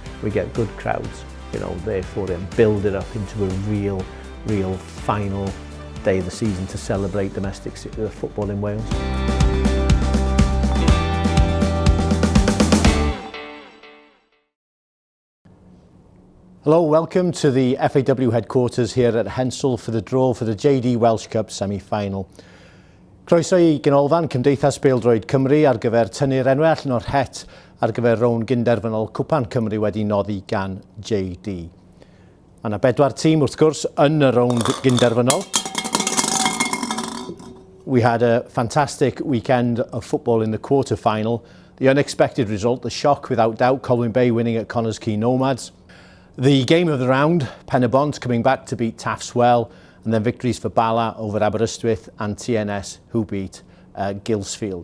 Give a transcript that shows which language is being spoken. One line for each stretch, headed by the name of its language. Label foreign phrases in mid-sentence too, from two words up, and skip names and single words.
English: We get good crowds, you know, therefore then build it up into a real final day of the season to celebrate domestic football in Wales. Hello, welcome to the FAW headquarters here at Hensol for the draw for the JD Welsh Cup semi-final.
Welsh: Croeso I ganolfan Cymdeithas Bêl-droed Cymru ar gyfer tynnu'r enwau allan o'r het ar gyfer rown gynderfynol Cwpan Cymru wedi noddi gan JD. A 4 tîm wrth gwrs yn y rown gynderfynol.
English: We had a fantastic weekend of football in the quarter-final. The unexpected result, the shock without doubt, Colwyn Bay winning at Connah's Quay Nomads. The game of the round, Penybont coming back to beat FAWales, and then victories for Bala over Aberystwyth and TNS who beat Gilsfield.